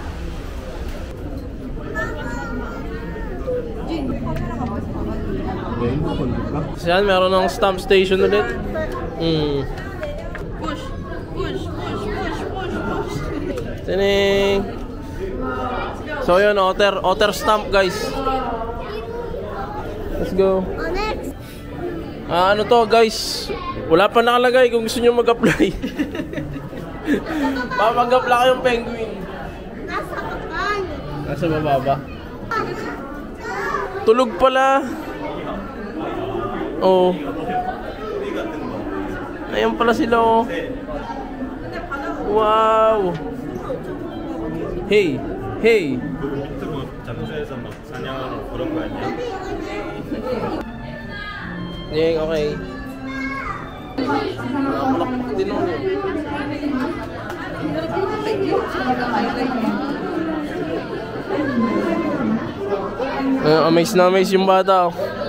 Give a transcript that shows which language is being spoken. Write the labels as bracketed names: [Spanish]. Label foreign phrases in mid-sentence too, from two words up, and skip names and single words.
[Filipino] So yan, meron ng [English] stamp station [Filipino] ulit. [English] Push! Push! Push! Push! Push! Push! [Filipino] Tining! So yun, [English] otter stamp guys. Let's go. oh, next. [Filipino] Ano to guys, wala pa nakalagay kung gusto nyo mag-apply. Papag-apply kayong penguin. Nasa kapan. Nasa baba ba? Tulog pala. Oh. Ayan pala sila oh. [English] Wow. Hey, hey. [Korean] 유튜브 장소에서 막 사냥하는 그런 거 아니야? [Filipino] Yang, okay. Malakpak din ako. Amaze na amaze yung bata oh.